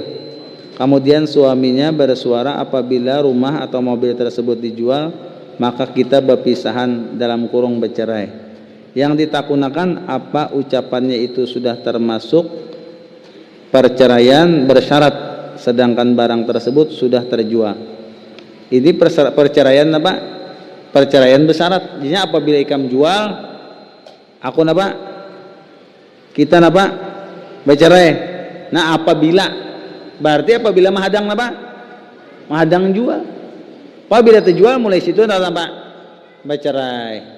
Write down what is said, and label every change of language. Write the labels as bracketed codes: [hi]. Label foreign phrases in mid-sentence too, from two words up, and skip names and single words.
[id] Kemudian suaminya bersuara apabila rumah atau mobil tersebut dijual, maka kita berpisahan dalam kurung bercerai. Yang ditakunakan apa ucapannya itu sudah termasuk perceraian bersyarat, sedangkan barang tersebut sudah terjual. Ini perceraian apa? Perceraian bersyarat. [bjn] Jadi apabila ikam jual, aku napa? Kita napa? Bercerai. Nah apabila berarti apabila menghadang napa? [id] Menghadang jual. [bjn] Apabila terjual mulai situ napa? [id] Bercerai.